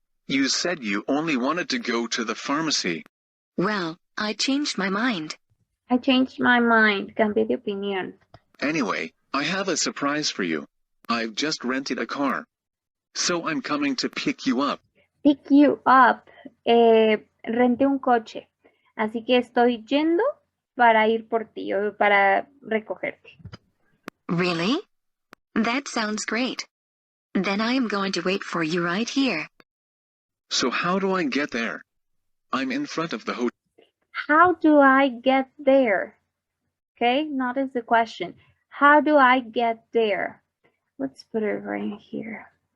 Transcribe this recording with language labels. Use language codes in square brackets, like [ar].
[en] You said you only wanted to go to the pharmacy. Well, I changed my mind. I changed my mind. [es] Cambié de opinión. [en] Anyway, I have a surprise for you. I've just rented a car. So I'm coming to pick you up. Pick you up. [es] Renté un coche. Así que estoy yendo para ir por ti o para recogerte. [en] Really? That sounds great. Then I am going to wait for you right here. So how do I get there? I'm in front of the hotel. How do I get there? Okay, notice the question. How do I get there? Let's put it right here.